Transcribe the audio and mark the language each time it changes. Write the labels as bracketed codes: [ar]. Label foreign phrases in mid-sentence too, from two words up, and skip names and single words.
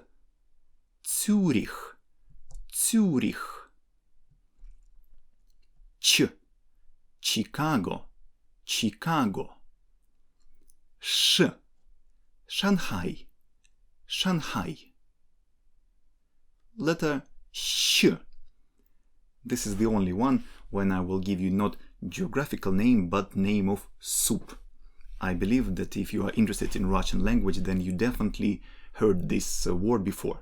[en] Цюрих. Цюрих. Ч. Чикаго. Чикаго. Ш. Шанхай. Шанхай. Letter Sh. This is the only one when I will give you not geographical name but name of soup. I believe that if you are interested in Russian language, then you definitely heard this word before.